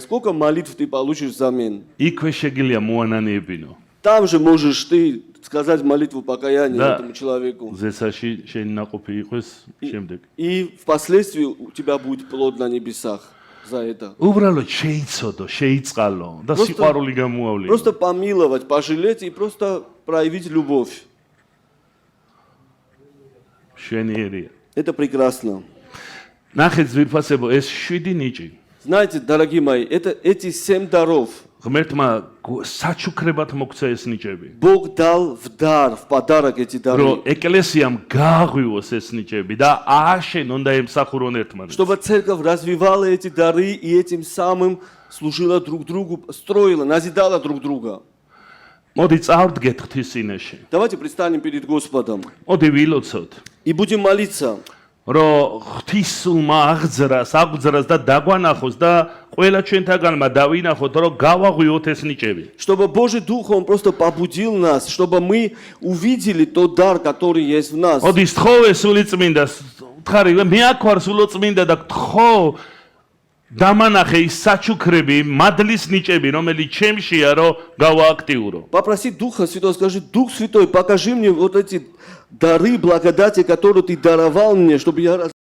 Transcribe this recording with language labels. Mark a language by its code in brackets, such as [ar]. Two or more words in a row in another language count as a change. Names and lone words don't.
[ru] Сколько молитв ты получишь взамен? [ka] იქვე შეგიძლია მოანანიებინო. [ru] Там же можешь ты сказать молитву покаяния этому человеку. [ka] ზესაში შენი ნაყოფი იყოს შემდეგ. [ru] И впоследствии у тебя будет плод на небесах за это. [ka] უბრალოდ შეიცოდო, შეიწყალო და სიყვარული გამოავლინო. [ru] Просто помиловать, пожалеть и просто проявить любовь. [ka] შვენიერია. [ru] Это прекрасно. [ka] ნახეთ ძვირფასებო, ეს 7 ნიჭი. [ru] Знаете, дорогие мои, эти 7 даров [ka] ღმერთმა საჩუქრებად მოგცა ეს ნიჭები. [ru] Бог дал в дар, в подарок эти дары, [ka] რომ ეკლესიამ გააღვივოს ეს ნიჭები და ააშენონ და ემსახურონ ერთმანეთს. [ru] чтобы церковь развивала эти дары и этим самым служила друг другу, строила, назидала друг друга. [ka] მოდი წავდგეთ ღვთის წინაშე. [ru] Давайте предстанем перед Господом [ka] მოდი ვილოცოთ, [ru] и будем молиться, [ka] რომ ღვთისულმა აღძრას და დაგვანახოს და ყველა ჩვენთაგანმა დავინახოთ, რომ გავაღვიოთ ეს ნიჭები. [ru] чтобы Божий Дух, Он просто побудил нас, чтобы мы увидели тот дар, который есть в нас. [ka] მოდი სთხოვე სული წმინდას, ვთხარი, მე აქ ვარ სულო წმინდა და გთხოვ დამანახე ის საჩუქრები, მადლის ნიჭები, რომელიც ჩემშია, რომ გავააქტიურო. [ru] Попроси Духа Святого, скажи, Дух Святой, покажи мне вот эти дары благодати, которые Ты даровал мне, чтобы я